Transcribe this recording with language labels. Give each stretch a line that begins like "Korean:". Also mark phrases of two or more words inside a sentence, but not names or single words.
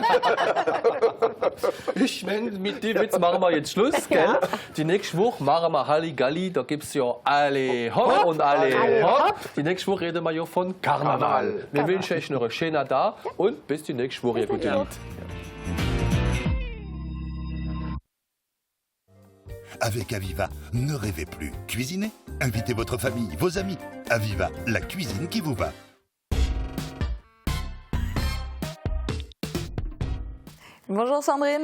German: Ich meine, mit dem Witz machen wir jetzt Schluss, gell? Ja. Die nächste Woche machen wir Halligalli, da gibt es ja alle hopp und alle hopp. Die nächste Woche reden wir ja von Karneval. Wir wünschen euch noch einen schönen Tag und bis die nächste Woche. Gute Nacht.
French: Avec Aviva, ne rêvez plus. Cuisinez, invitez votre famille, vos amis. Aviva, la cuisine qui vous va. Bonjour Sandrine.